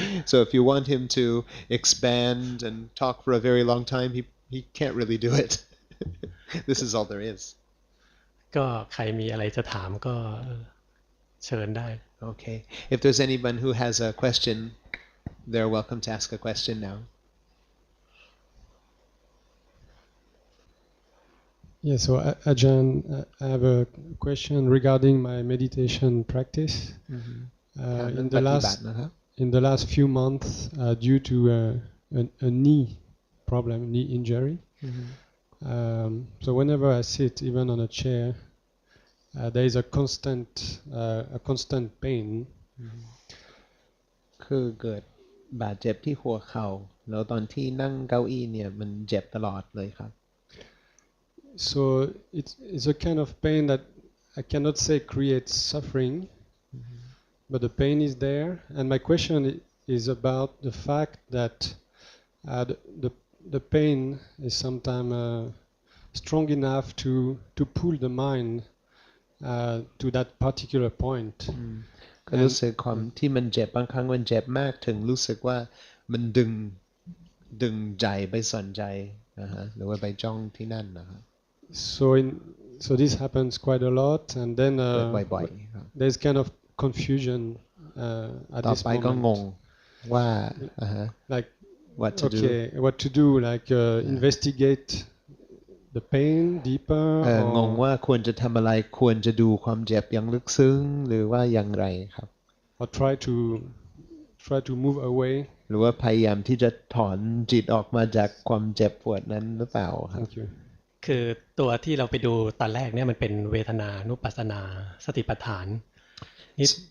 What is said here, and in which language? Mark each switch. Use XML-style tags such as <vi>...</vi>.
<en>So if you want him to expand and talk for a very long time, he can't really do it. This is all there is.</en> <th>ก็ใครมีอะไรจะถามก็เชิญได้</th> <en>Okay. If there's anyone who has a question, they're welcome to ask a question now. Yeah, so Ajahn, I have a question regarding my meditation practice. In the last few months, due to a knee problem, knee injury, so whenever I sit, even on a chair, there is a constant pain.</en> <th>คือเกิดบาดเจ็บที่หัวเข่าแล้วตอนที่นั่งเก้าอี้เนี่ยมันเจ็บตลอดเลยครับ</th> <en>So it's a kind of pain that I cannot say creates suffering, but the pain is there. And my question is about the fact that the pain is sometimes strong enough to pull the mind to that particular point.</en> <th>ก็รู้สึกความที่มันเจ็บบางครั้งมันเจ็บมากถึงรู้สึกว่ามันดึงใจไปสนใจหรือว่าไปจ้องที่นั่นนะครับ</th> <en>So this happens quite a lot, and then there's kind of confusion at this moment.</en> <th>ต่อไปก็งงว่า</th> <en>like what to do, like investigate the pain deeper.</en> <th>งงว่าควรจะทำอะไรควรจะดูความเจ็บอย่างลึกซึ้งหรือว่าอย่างไรครับ</th> <en>Or try to move away.</en> <th>หรือว่าพยายามที่จะถอนจิตออกมาจากความเจ็บปวดนั้นหรือเปล่าครับ</th> <en>Thank you.</en> <th>คือตัวที่เราไปดูตอนแรกเนี่ยมันเป็นเวทนานุปัสสนาสติปัฏฐานนี่</th>